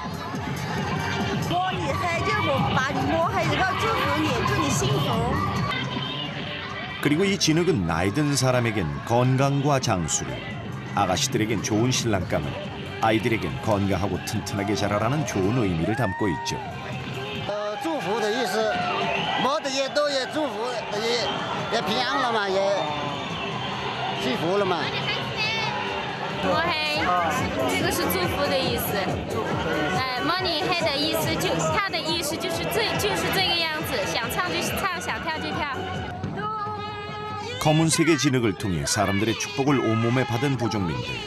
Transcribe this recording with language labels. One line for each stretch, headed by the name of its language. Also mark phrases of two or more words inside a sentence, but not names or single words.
Korean: 그리고 이 진흙은 나이 든 사람에겐 건강과 장수를, 아가씨들에겐 좋은 신랑감을, 아이들에겐 건강하고 튼튼하게 자라라는 좋은 의미를 담고 있죠.
Chinese: 祝福的意思，毛的也都也祝福，也平安了嘛，也幸福了嘛。摸黑，这个是祝福的意思。摸你黑的意思它的意思就是这个样子，想唱就唱，想跳就跳。
Korean: 검은색의 진흙을 통해 사람들의 축복을 온몸에 받은 부족민들.